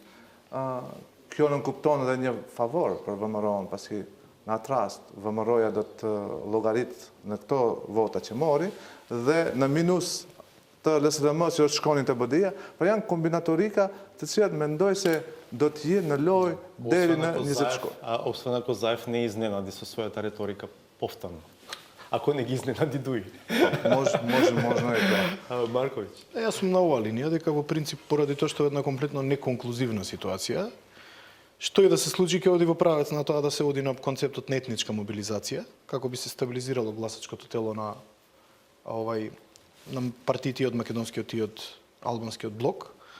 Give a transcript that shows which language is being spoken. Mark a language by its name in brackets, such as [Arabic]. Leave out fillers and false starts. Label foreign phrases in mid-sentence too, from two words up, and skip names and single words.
[Albanian] Kjo nënkupton edhe një favor për VMRO-n, pasi në atë rast VMRO-ja do të llogarit në këto vota që mori dhe në minus të LSDM që do të shkonin të BDI-ja, por janë kombinatorika të cilat mendoj se do të jenë në lojë deri në 20 shkurt. [Macedonian] Освен ако Заев не изненади со својата реторика повторно. Ако не ги изненади Дуи. Можно е тоа. Марковиќ. Јас сум на оваа линија дека во принцип поради тоа што е една комплетно неконклузивна ситуација, што и да се случи ќе оди во правец на тоа да се оди на концептот на етничка мобилизација, како би се стабилизирало гласачкото тело на на партиите од македонскиот и од албанскиот блок.